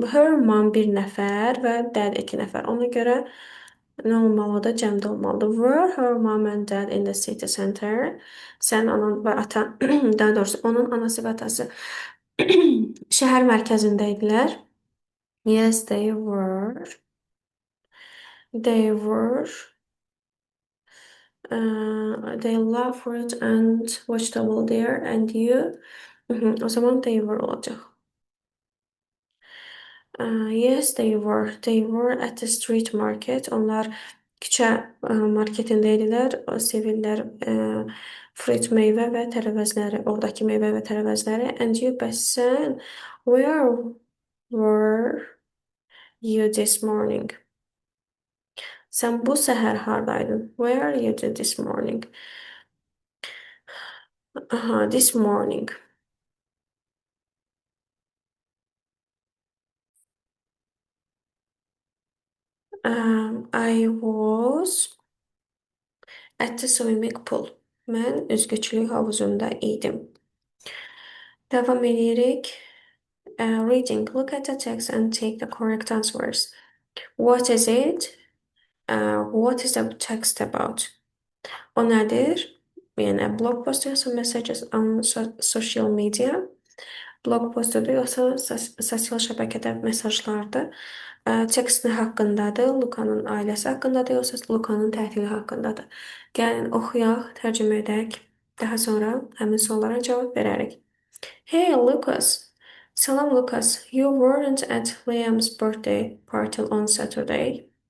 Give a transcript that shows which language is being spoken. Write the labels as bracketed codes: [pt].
[az] Her mom bir nəfər və dad 2 nəfər. Ona görə nə olmalıdır? Cəmdə olmalıdır. [en] Were her mom and dad in the city center? [az] Sən anan və atan, daha doğrusu onun anası və atası şəhər mərkəzində idilər. [en] Yes, they were. They were. They love fruit and vegetable there and you. [az] O zaman [en] they were [az] olacaq. [en] Yes, they were. They were at the street market. [az] Onlar küçə marketində idilər. Sevirlər fruit meyvə və tərəvəzləri, oradakı meyvə və tərəvəzləri. [en] And you, [az] bəs sən, [en] where were you this morning? [az] Sən bu səhər hardaydın? [en] Where are you this morning? Aha, this morning. I was at the swimming pool. [az] Mən üzgüçülük havuzunda idim. Davam edirik. Reading. [en] Look at the text and take the correct answers. What is it? What is the text about? [az] O nədir? Yəni blog post yoxsa [en] messages on social media? [az] Blog postudur yoxsa sosial şəbəkədə mesajlardır? Tekst nə haqqındadır? Lukanın ailəsi haqqındadır yoxsa Lukanın tətili haqqındadır? Gəlin oxuyaq, tərcümə edək. Daha sonra həmin suallara cavab verərik. [en] Hey Lucas. [az] Salam Lucas. [en] You weren't at Liam's birthday party on Saturday.